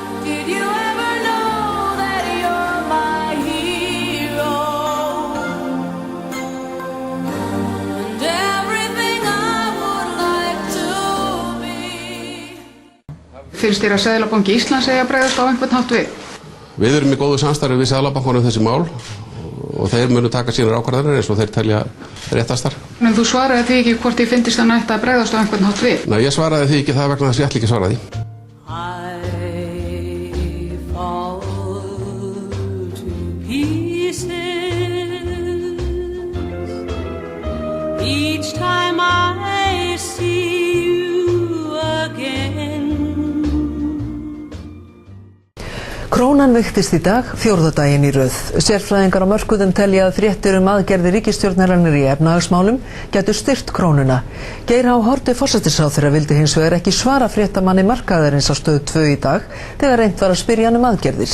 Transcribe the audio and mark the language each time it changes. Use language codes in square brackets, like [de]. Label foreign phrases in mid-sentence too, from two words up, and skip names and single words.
[is] Finnst þér að Seðlabanki Íslands eigi að bregðast á einhvern hátt við? Við erum í góðu samstarfi við Seðlabankann þessi mál og þeir munu taka sínar ákvarðanir eins og þeir telja réttastar. En þú svaraði því ekki hvort ég fyndist að nætti að bregðast á einhvern hátt við? Nei, ég svaraði því ekki það vegna þess að ég ætla ekki að svara því. [en] Each time I see you again. [is] Krónan veiktist í dag, fjórða daginn í röð. Sérfræðingar á mörkuðum telja að fréttir aðgerðir ríkisstjórnarinnar í efnahagsmálum gætu styrkt krónuna. Geir H. Haarde forsætisráðherra vildi hins vegar ekki svara fréttamanni markaðarins á Stöð 2 í dag þegar reynt var að spyrja hann aðgerðir.